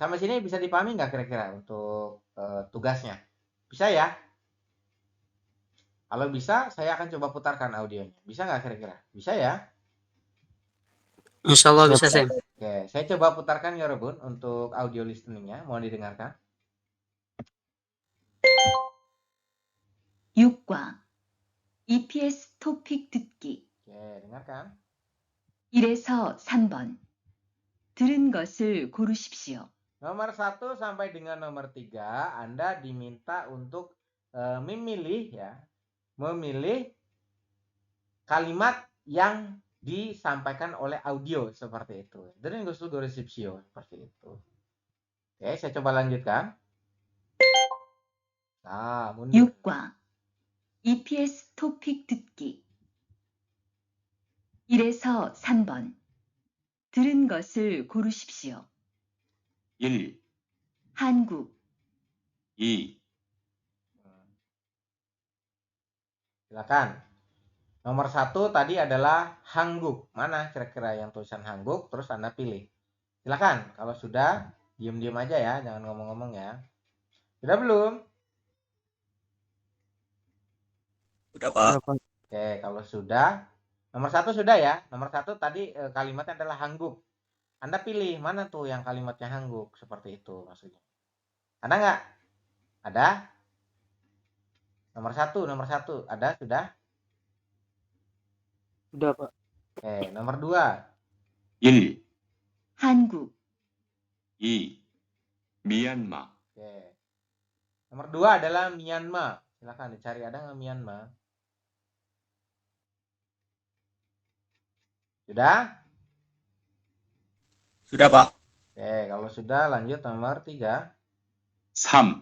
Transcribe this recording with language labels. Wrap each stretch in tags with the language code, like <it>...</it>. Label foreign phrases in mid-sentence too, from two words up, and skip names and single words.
<id>Sampai sini bisa dipahami nggak kira-kira untuk tugasnya? Bisa ya? Kalau bisa, saya akan coba putarkan audionya. Bisa nggak kira-kira? Bisa ya?</id> <ar>إن شاء الله</ar> <id>Siap. bisa, Sam. Oke, saya coba putarkan ya Robun untuk audio listeningnya. Mohon didengarkan.</id> <ko>6과 EPS 토픽 듣기</ko> <id>Oke, dengarkan.</id> <ko>1에서 3번 들은 것을 고르십시오.</ko> <id>Nomor 1 sampai dengan nomor 3, Anda diminta untuk memilih ya. Memilih kalimat yang disampaikan oleh audio seperti itu. Dengan gusto goresipsio seperti itu. Oke, saya coba lanjutkan. Nah, mundur.</id> <ko>6과 EPS 토픽 듣기 1에서 3번 들은 것을 고르십시오. 1, 한국, 2,</ko> <id>Silakan. Nomor 1 tadi adalah Hangguk. Mana kira-kira yang tulisan Hangguk? Terus Anda pilih. Silakan. Kalau sudah, diam-diam aja ya. Jangan ngomong-ngomong ya. Sudah belum? Udah, Pak. Apa? Oke, kalau sudah. Nomor 1 sudah ya. Nomor 1 tadi kalimatnya adalah Hangguk. Anda pilih mana tuh yang kalimatnya Hangguk. Seperti itu maksudnya. Ada nggak? Ada? Nomor 1. Ada? Sudah? Udah, Pak. Oke, nomor 2.</id> <ko>1, 한국, 2, 미얀마,</ko> <id>Oke. Nomor 2 adalah Myanmar. Silakan dicari ada nggak Myanmar? Sudah? Sudah, Pak. Oke, kalau sudah lanjut nomor 3.</id> <ko>3,</ko>